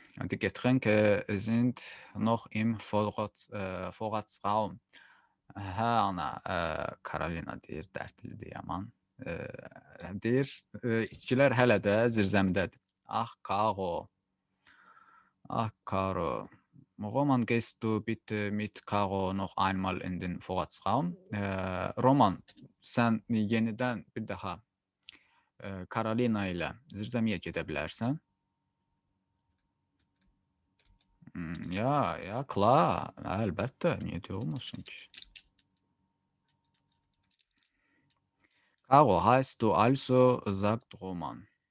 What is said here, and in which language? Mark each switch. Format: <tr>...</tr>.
<de>Die Getränke sind noch im Vorratsraum.</de> <az>Hə ana, Carolina deyir, dərdlidir yaman. Deyir, içkilər hələ də zirzəmidədir. Ah, Caro. Ah, Caro.</az> <de>Roman, gehst du bitte mit Caro noch einmal in den Vorratsraum?</de> <az>Roman, sən yenidən bir daha Carolina ilə zirzəmiyə gedə bilərsən?</az> <de>Ya, klar,</de> <az>əlbəttə, niyə deyə olmasın ki?</az> <de>Caro, heißt du also, sagt Roman.</de>